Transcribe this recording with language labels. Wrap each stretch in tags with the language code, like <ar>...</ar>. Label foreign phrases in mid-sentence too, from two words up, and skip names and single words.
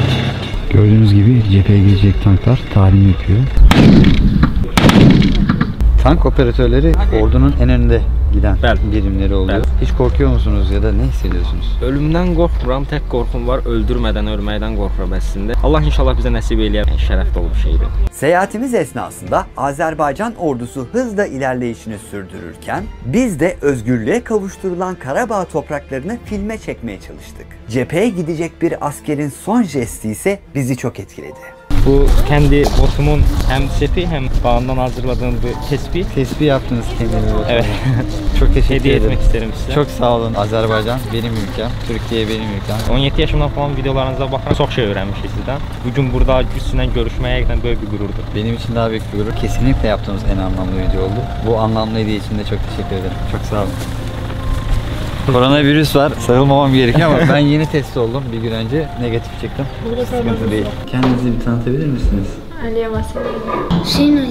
<tr>Gördüğünüz gibi cepheye gelecek tanklar talim yapıyor. Tank operatörleri ordunun en önünde giden</tr> <az>Bəli.</az> <tr>birimleri oluyor.</tr> <az>Bəli.</az> <tr>Hiç korkuyor musunuz ya da ne hissediyorsunuz?</tr> <az>Ölümdən qorxmuram, tək qorxum var. Öldürmədən ölməkdən qorxuram əslində. Allah inşallah bizə nəsib eləyər. Şərəf dolu bir şeydir.</az> <tr>Seyahatimiz esnasında Azerbaycan ordusu hızla ilerleyişini sürdürürken biz de özgürlüğe kavuşturulan Karabağ topraklarını filme çekmeye çalıştık. Cepheye gidecek bir askerin son jesti ise bizi çok etkiledi. Bu kendi botumun hem sepi hem bağından hazırladığım bir tespih. Tespih yaptınız kendinize. Evet. Çok teşekkür Hediye ederim. etmek isterim size. Çok sağ olun. Azerbaycan benim ülkem, Türkiye benim ülkem.</tr> <az>17 yaşımdan falan videolarınıza baxıram. Çox şey öyrənmişik sizdən. Bugün burada sizinlə görüşmək həqiqətən böyük bir qürurdur.</az> <tr>Benim için daha büyük bir gurur. Kesinlikle yaptığımız en anlamlı video oldu. Bu anlamlı hediye için de çok teşekkür ederim. Çok sağ olun. Koronavirüs var. Sarılmamam gerekiyor ama ben yeni test oldum. Bir gün önce negatif çıktım. Sıkıntı değil. Kendinizi bir tanıtabilir misiniz? Aliye Vasiliye.</tr>